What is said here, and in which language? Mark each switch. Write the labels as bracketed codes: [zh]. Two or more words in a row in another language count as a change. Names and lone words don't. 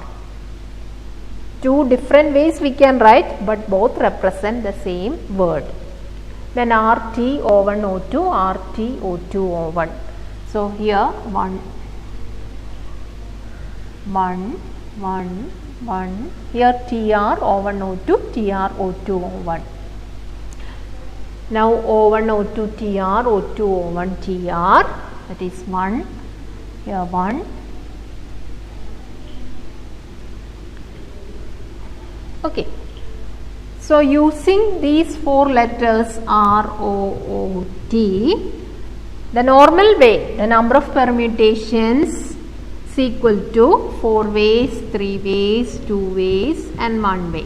[en] Two different ways we can write, but both represent the same word. Then RT O1 O2, RT O2 O1. So here 1, 1, 1, 1. Here TR O1 O2, TR O2 O1. Now O1 O2 TR, O2 O1 TR, that is 1, here 1. Okay. So using these 4 letters R, O, O, T, the normal way, the number of permutations is equal to 4 ways, 3 ways, 2 ways and 1 way.